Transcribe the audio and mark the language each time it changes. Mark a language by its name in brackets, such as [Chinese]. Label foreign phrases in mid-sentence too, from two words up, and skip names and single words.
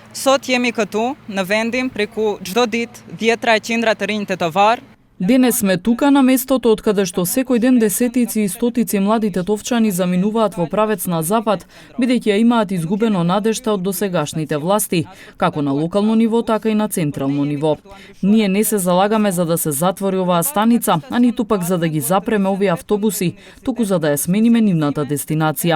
[Albanian] Sot jemi këtu në vendin preku çdo ditë dhjetra e qindra të rinj tetovar. [Macedonian] Денес сме тука на местото од каде што секој ден десетици и стотици млади тетовчани заминуваат во правец на запад, бидејќи ја имаат изгубено надежта од досегашните власти, како на локално ниво, така и на централно ниво. Ние не се залагаме за да се затвори оваа станица, а ниту пак за да ги запреме овие автобуси, туку за да ја смениме нивната дестинација.